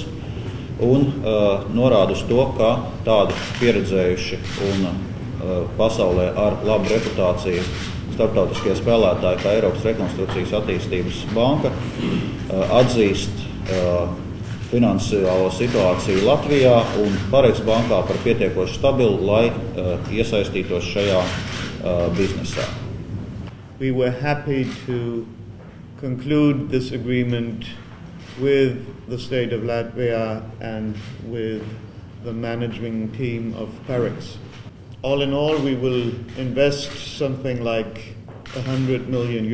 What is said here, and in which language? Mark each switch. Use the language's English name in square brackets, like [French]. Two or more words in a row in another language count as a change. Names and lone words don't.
[Latvian] un norāda uz to, ka tādi pieredzējuši un pasaulē ar labu reputāciju starptautiskie spēlētāji kā Eiropas Rekonstrukcijas attīstības banka atzīst finansiālo situāciju Latvijā un Parex bankā par pietiekoši stabilu, lai iesaistītos šajā biznesā. [English] We were happy to conclude this agreement with the state of Latvia and with the managing team of Parex. All in all, we will invest something like €100 million.